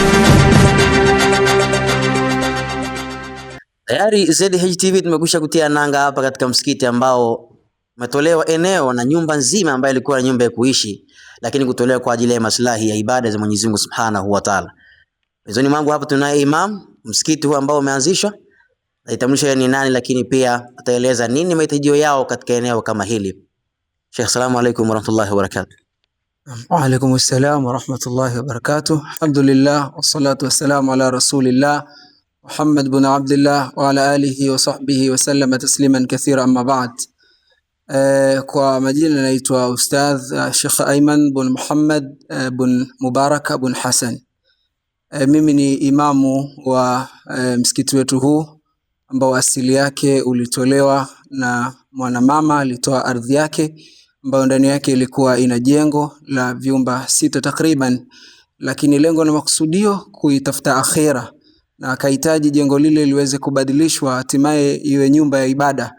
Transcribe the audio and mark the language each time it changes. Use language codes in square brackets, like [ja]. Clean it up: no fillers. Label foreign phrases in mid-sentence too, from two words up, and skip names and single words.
[sw] Tayari ZDH TV tumekwisha kutia nanga hapa katika msikiti ambao umetolewa eneo na nyumba nzima ambayo ilikuwa na nyumba ya kuishi, lakini kutolewa kwa ajili ya maslahi ya ibada za Mwenyezi Mungu [ar] سبحانه وتعالى. [sw] Mezoni mwangu hapa tunaye imam msikiti huu ambao umeanzishwa, ataitambulisha ni nani, lakini pia ataeleza nini mahitaji yao katika eneo kama hili. Sheikh, [ar] السلام عليكم ورحمة الله وبركاته. وعليكم السلام ورحمة الله وبركاته. الحمد لله والصلاة والسلام على رسول الله محمد بن عبد الله وعلى آله وصحبه وسلم تسليما كثيرا، أما بعد. [sw] Kwa majina naitwa Ustadh Sheikh Ayman bin Muhammad bin Mubarak bin Hassan. Mimi ni imamu wa msikiti wetu huu ambao asili yake ulitolewa na mwanamama, alitoa ardhi yake ambayo ndani yake ilikuwa ina jengo la vyumba 6 takriban, lakini lengo na makusudio kuitafuta akhera, na akahitaji jengo lile liweze kubadilishwa hatimaye iwe nyumba ya ibada.